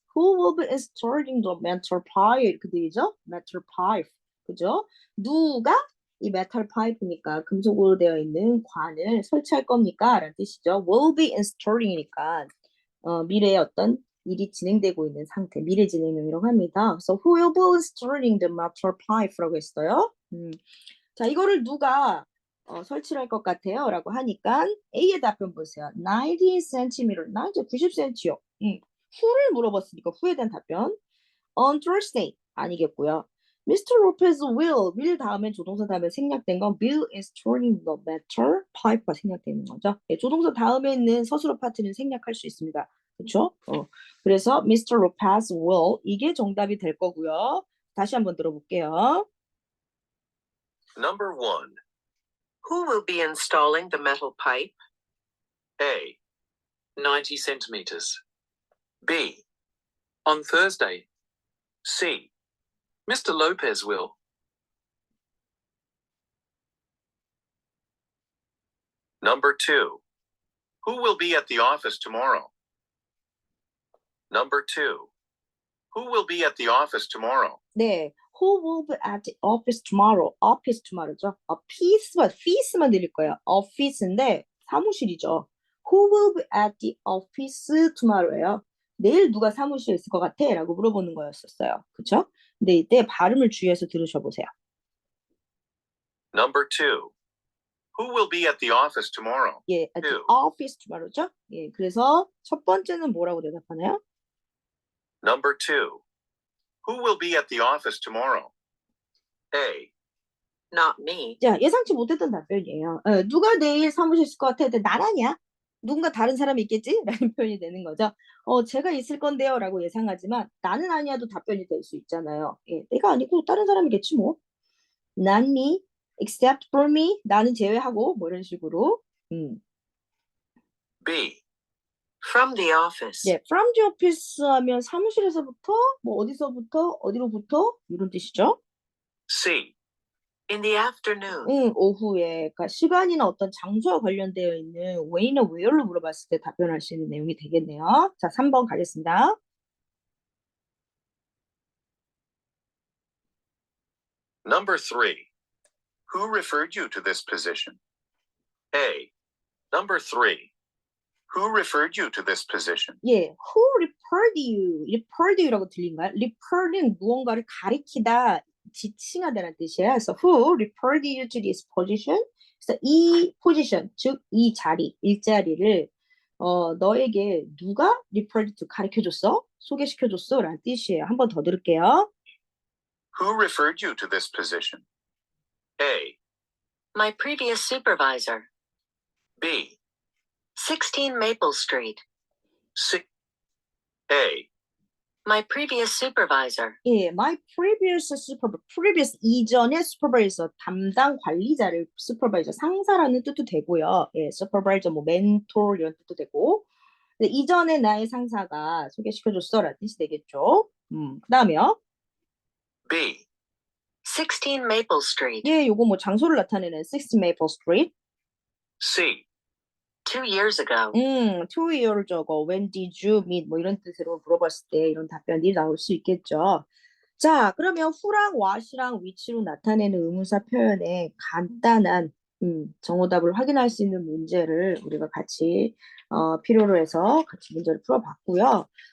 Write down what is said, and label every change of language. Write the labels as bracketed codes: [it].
[en] Who will be installing the metal pipe? [ko] 이렇게 들리죠? [en] metal pipe. [ko] 그죠? 누가 이 metal pipe니까 금속으로 되어 있는 관을 설치할 겁니까? 라는 뜻이죠. will be installing이니까 미래에 어떤 일이 진행되고 있는 상태, 미래 진행형이라고 합니다. [en] So who will be installing the metal pipe [ko] 라고 했어요. 자, 이거를 누가 설치를 할 것 같아요? 라고 하니까 A의 답변 보세요. 90cm, 90cm요. who를 물어봤으니까 who에 대한 답변. [en] On Thursday 아니겠고요. Mr. Lopez will [ko] 다음에 조동사 다음에 생략된 건 [en] will installing the metal pipe가 생략되는 거죠. [ko] 네, 조동사 다음에 있는 서술어 파트는 생략할 수 있습니다. 그렇죠? 그래서 Mr. [en] Lopez will [ko] 이게 정답이 될 거고요. 다시 한번 들어볼게요. [en] Number 1. Who will be installing the metal pipe? A. 90 centimeters. B. On Thursday. C. Mr. Lopez will. Number 2. Who will be at the office tomorrow? Number 2. Who will be at the office tomorrow? 네, who will be at the office tomorrow? [ko] office tomorrow죠. fee만 들릴 거예요. office인데 사무실이죠. [en] Who will be at the office tomorrow예요. [ko] 내일 누가 사무실에 있을 것 같아? 라고 물어보는 거였었어요. 그쵸? 근데 이때 발음을 주의해서 들으셔보세요. [en] Number 2. Who will be at the office tomorrow? 예, at the Two. office tomorrow죠. [ko] 예, 그래서 첫 번째는 뭐라고 대답하나요? [en] Number 2. Who will be at the office tomorrow? A. Not me. [ko] 자, 예상치 못했던 답변이에요. 누가 내일 사무실 있을 것 같아? 근데 난 아니야. 누군가 다른 사람이 있겠지? 라는 표현이 되는 거죠. 제가 있을 건데요. 라고 예상하지만 나는 아니야도 답변이 될 수 있잖아요. 예, 내가 아니고 다른 사람이겠지 뭐. [en] Not me, except for me. [ko] 나는 제외하고 뭐 이런 식으로. [en] B. From the office. [ko] 예, [en] from the office [ko] 하면 사무실에서부터 뭐 어디서부터 어디로부터 이런 뜻이죠. [en] C. In the afternoon. [ko] 오후에 그러니까 시간이나 어떤 장소와 관련되어 있는 when이나 where를 물어봤을 때 답변할 수 있는 내용이 되겠네요. 자, 3번 가겠습니다. [en] Number 3. Who referred you to this position? A. Number 3. Who referred you to this position? 예, who referred you? referred you [ko] 라고 들린가요? refer는 무언가를 가리키다, 지칭하다는 뜻이에요. [en] 그래서 who referred you to this position? [ko] 그래서 이 포지션, 즉 이 자리, 일자리를 너에게 누가 referred to 가리켜줬어? 소개시켜줬어? 라는 뜻이에요. 한 번 더 들을게요. [en] Who referred you to this position? A. My previous supervisor. B. 16 Maple Street. C. A. My previous supervisor. [ko] 예, my previous 이전의 supervisor, 담당 관리자를 supervisor, 상사라는 뜻도 되고요. 예, supervisor, 뭐 mentor 이런 뜻도 되고. 근데 이전에 나의 상사가 소개시켜줬어라는 뜻이 되겠죠. 그다음에요. [en] B. 16 Maple Street. 예, 요거 뭐 장소를 나타내는 6 Maple Street. C. 2 years ago. 2 years ago, when did you meet? [ko] 뭐 이런 뜻으로 물어봤을 때 이런 답변이 나올 수 있겠죠. 자, 그러면 who랑 what이랑 which로 나타내는 의문사 표현의 간단한 정오답을 확인할 수 있는 문제를 우리가 같이 필요로 해서 같이 문제를 풀어봤고요.